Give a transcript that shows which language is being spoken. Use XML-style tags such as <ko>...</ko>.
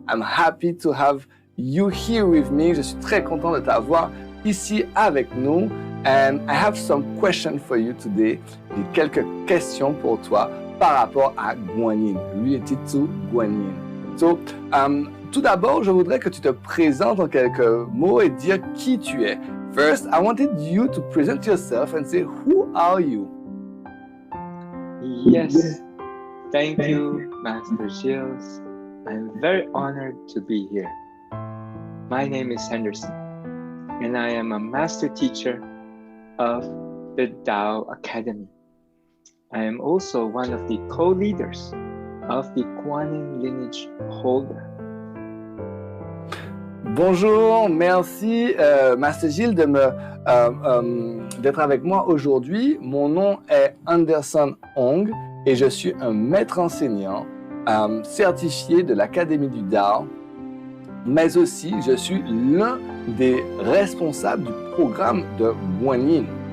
<en>I'm happy to have you here with me.</en> <fr>Je suis très content de t'avoir ici avec nous.</fr> <en>And I have some questions for you today.</en> <fr>J'ai quelques questions pour toi par rapport à guanine,</fr> <en>related to guanine.</en> <fr>So, tout d'abord, je voudrais que tu te présentes en quelques mots et dire qui tu es.</fr> <en>First, I wanted you to present yourself and say, who are you? Yes, thank you, Master Gilles. I'm very honored to be here. My name is Henderson, and I am a master teacher of the Tao Academy. I am also one of the co-leaders of the Guanyin lineage holder.</en> <fr>Bonjour, merci Master Gilles d'être avec moi aujourd'hui. Mon nom est Anderson Hong et je suis un maître enseignant certifié de l'Académie du Tao, mais aussi je suis l'un des responsables du programme de Guanyin.</fr>